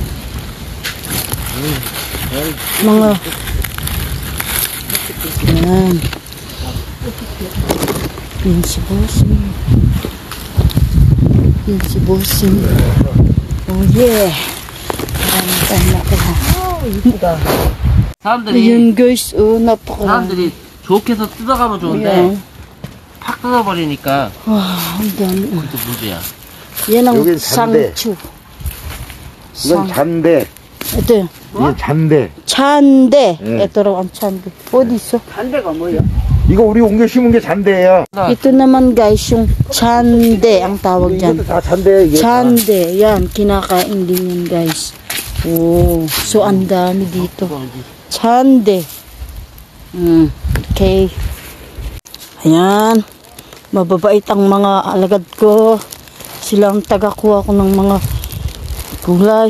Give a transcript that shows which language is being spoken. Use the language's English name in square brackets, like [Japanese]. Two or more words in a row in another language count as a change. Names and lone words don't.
[Filipino] Mga ayan. Yan si Bossing. Yan si Bossing. [English] Oh yeah. [Filipino] Marami tayo nakuha. [Korean] 사람들이 [Filipino] Ayan guys. Oh, napaka. [Korean] 사람들이 좋게 해서 뜯어가면 좋은데 [Filipino] Ayan. [Korean] 팍 뜯어버리니까 [Filipino] Wow, ang dami. [Korean] 그것도 문제야. [Filipino] Yan ang [Korean] 여긴 잔대. [Filipino] sangchu. [Korean] 이건 잔대. [Filipino] Ito. [Korean] 이게 잔대. 찬데. 네. [Filipino] Ito raw ang 찬데. [Korean] 어디 있어? 이거 우리 옮겨 심은 게 잔대예요. [Filipino] Ito naman guys, yung chande ang tawag dyan. [Korean] 이것도 다 잔대 이게. [Filipino] Chande, yan, kinakain din yan guys. Oh, so ang dami dito. Chande. Okay. Ayan. Mababait ang mga alagad ko. Sila ang tagakuha ko ng mga gulay.